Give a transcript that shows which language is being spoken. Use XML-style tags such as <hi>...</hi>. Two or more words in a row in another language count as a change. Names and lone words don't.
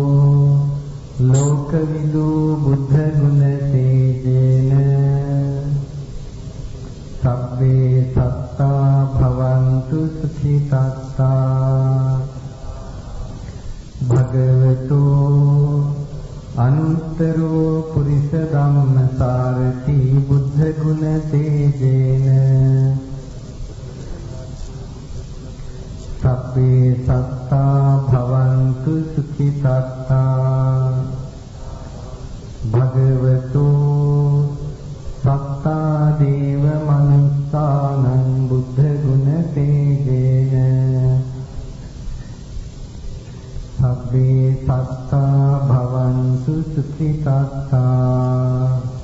<pi>ලෝකවිදු බුද්ධ ගුණ තේජේන සබ්බේ සත්තා භවන්තු සුඛිතත්තා භගවතු අනුත්තරෝ පුරිස ධම්මසාරති බුද්ධ ගුණ තේජේන සබ්බේ සත්තා භවන්තු සුඛිතත්තා භගවතු සත්තා දේව මනුස්සානං බුද්ධ ගුණ තේජේන සබ්බේ සත්තා භවන්තු සුඛිතත්තා</pi>